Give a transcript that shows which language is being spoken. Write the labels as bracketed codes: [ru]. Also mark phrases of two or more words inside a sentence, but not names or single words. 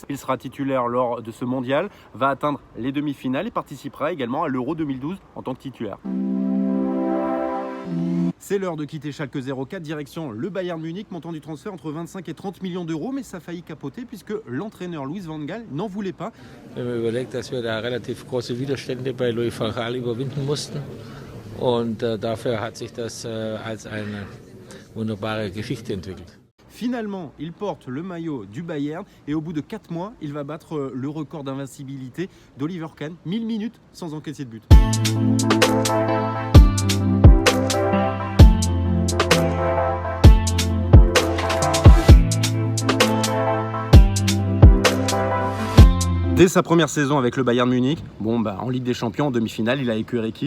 [fr] Il sera titulaire lors de ce mondial, va atteindre les demi-finales et participera également à l'Euro 2012 en tant que titulaire. C'est l'heure de quitter Schalke 04, direction le Bayern Munich, montant du transfert entre 25 et 30 millions d'euros, mais ça a failli capoter puisque l'entraîneur Louis van Gaal n'en voulait pas. [de] Wenn man überlegt, dass wir da relativ große Widerstände bei Louis van Gaal überwinden mussten und dafür hat sich das als eine wunderbare Geschichte entwickelt. [fr] Finalement, il porte le maillot du Bayern et au bout de 4 mois, il va battre le record d'invincibilité d'Oliver Kahn, 1000 minutes sans encaisser de but. Dès sa première saison avec le Bayern Munich, en Ligue des Champions, en demi-finale, il a écœuré qui ?